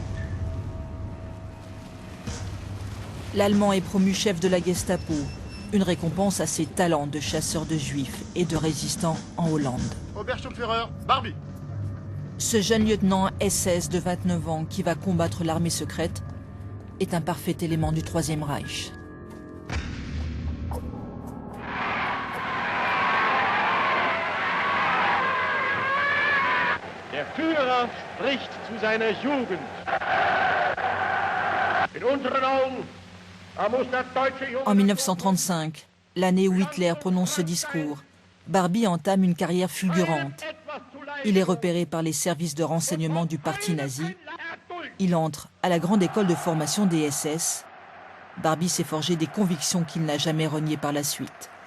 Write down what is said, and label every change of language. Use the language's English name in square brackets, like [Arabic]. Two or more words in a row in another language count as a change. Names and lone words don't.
[French] L'Allemand est promu chef de la Gestapo, une récompense à ses talents de chasseur de juifs et de résistant en Hollande. Obersturmführer, Barbie. Ce jeune lieutenant SS de 29 ans qui va combattre l'armée secrète est un parfait élément du Troisième Reich. [German] Der Führer spricht zu seiner Jugend. In unseren Augen muss der deutsche Junge... [French] En 1935, l'année où Hitler prononce ce discours, Barbie entame une carrière fulgurante. Il est repéré par les services de renseignement du parti nazi. Il entre à la grande école de formation des SS. Barbie s'est forgé des convictions qu'il n'a jamais reniées par la suite.